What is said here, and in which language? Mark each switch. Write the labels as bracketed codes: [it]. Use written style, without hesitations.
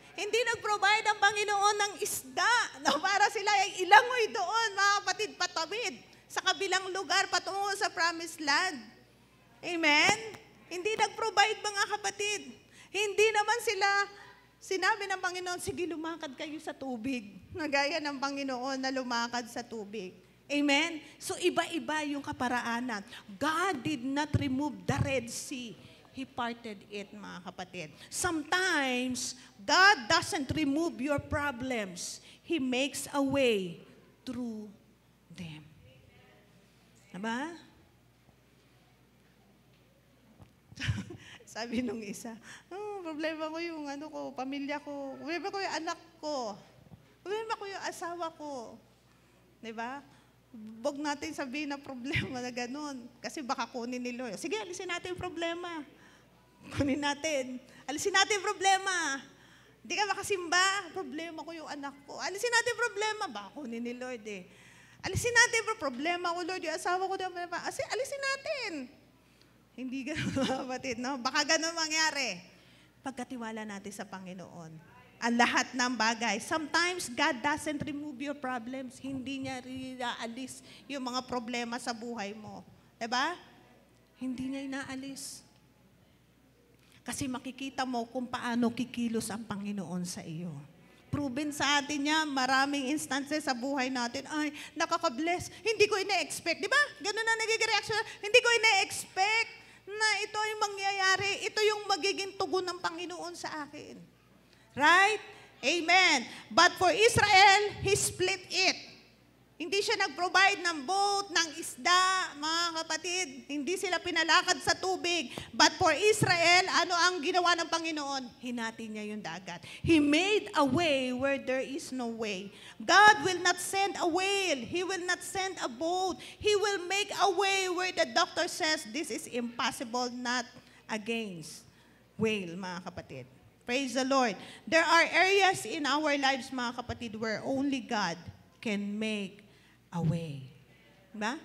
[tl] Hindi nag-provide ang Panginoon ng isda na para sila ay ilangoy doon, mga kapatid, patawid sa kabilang lugar patungo sa promised land. Amen? Hindi nag-provide, mga kapatid. Hindi naman sila, sinabi ng Panginoon, sige, lumakad kayo sa tubig. Nagaya ng Panginoon na lumakad sa tubig. Amen? So, iba-iba yung kaparaanan. [en] God did not remove the Red Sea. He parted it, [tl] mga kapatid. [en] Sometimes, God doesn't remove your problems. He makes a way through them. [tl] Diba? Sabi nung isa, problema ko yung pamilya ko. Problema ko yung anak ko. Problema ko yung asawa ko. Diba? Huwag natin sabihin na problema na ganun. Kasi baka kunin ni Lord. Sige, alisin natin yung problema. Kunin natin. Alisin natin yung problema. Hindi ka makasimba. Problema ko yung anak ko. Alisin natin yung problema. Baka kunin ni Lord eh. Alisin natin yung problema ko, Lord. Yung asawa ko. Alisin natin. Hindi ganun, kapatid, no? Baka ganun mangyari. Pagkatiwala natin sa Panginoon. Ang lahat ng bagay. [en] Sometimes, God doesn't remove your problems. [tl] Hindi niya inaalis yung mga problema sa buhay mo. Diba? Hindi niya inaalis. Kasi makikita mo kung paano kikilos ang Panginoon sa iyo. Proven sa atin niya, maraming instances sa buhay natin, ay, nakaka-bless. Hindi ko ina-expect. Diba? Ganun na nagiging reaction. Hindi ko ina-expect na ito ay mangyayari. Ito yung magiging tugon ng Panginoon sa akin. [en] Right? Amen. But for Israel, He split it. [tl] Hindi siya nag-provide ng boat, ng isda, mga kapatid. Hindi sila pinalakad sa tubig. [en] But for Israel, [tl] ano ang ginawa ng Panginoon? Hinati niya yung dagat. [en] He made a way where there is no way. God will not send a whale. He will not send a boat. He will make a way where the doctor says, this is impossible, not against whale, [tl] mga kapatid. [en] Praise the Lord. There are areas in our lives, [tl] mga kapatid, [en] where only God can make a way. [tl] Diba?